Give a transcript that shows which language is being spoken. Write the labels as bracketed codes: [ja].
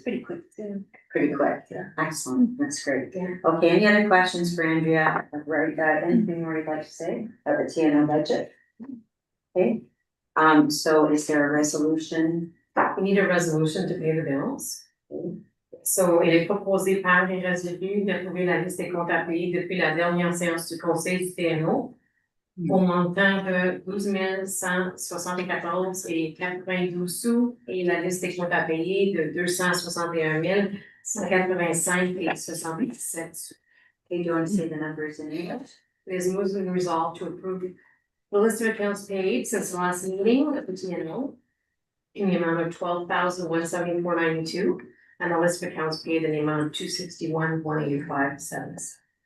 [en] Pretty quick, yeah. pretty quick. Yeah. Excellent, that's great. Okay, any other questions for Andrea? Right, anything more you'd like to say about the TNO budget? Okay, so is there a resolution? We need a resolution to pay the bills. [fr] So, il est proposé par les résolus d'approuver la liste des comptes à payer depuis la dernière séance du Conseil du TNO au montant de 12 174 et 92 sous et la liste des comptes à payer de 261 185 et 77 sous. [en] Okay, do you want to say the numbers in English? It is moved and resolved to approve the list of accounts paid since the last meeting of the TNO in the amount of $12,174.92, and the list of accounts paid in the amount of $261,185.70.